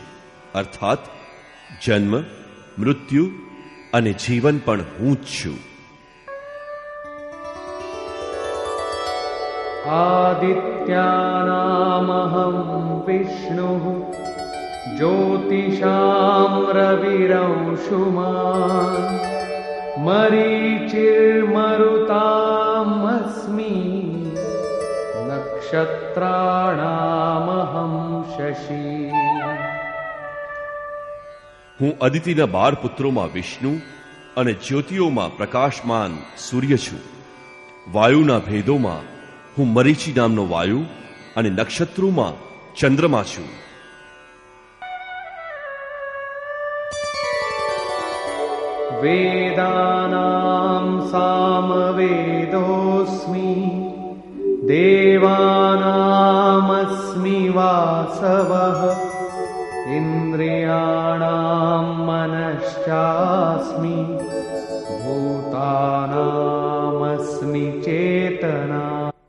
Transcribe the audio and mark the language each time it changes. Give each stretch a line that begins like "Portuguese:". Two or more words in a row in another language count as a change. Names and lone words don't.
Gujarati: અર્થાત જન્મ, મૃત્યુ અને જીવન પણ હું જ છું.
Sanskrit: આદિત્યાનામહં વિષ્ણુઃ જ્યોતિષાં રવિરંશુમાન मरीचिर्मरुतामस्मि नक्षत्राणामहं शशि।
Gujarati: હું અદિતિના 12 પુત્રોમાં વિષ્ણુ અને જ્યોતિઓમાં પ્રકાશમાન સૂર્ય છું. વાયુના ભેદોમાં હું મરીચી નામનો વાયુ અને નક્ષત્રોમાં ચંદ્રમા છું.
Sanskrit: વેદાનાં સામવેદોऽસ્મિ દેવાનામસ્મિ વાસવઃ ઇન્દ્રિયાણાં મનશ્ચાસ્મિ ભૂતાનામસ્મિ ચેતના.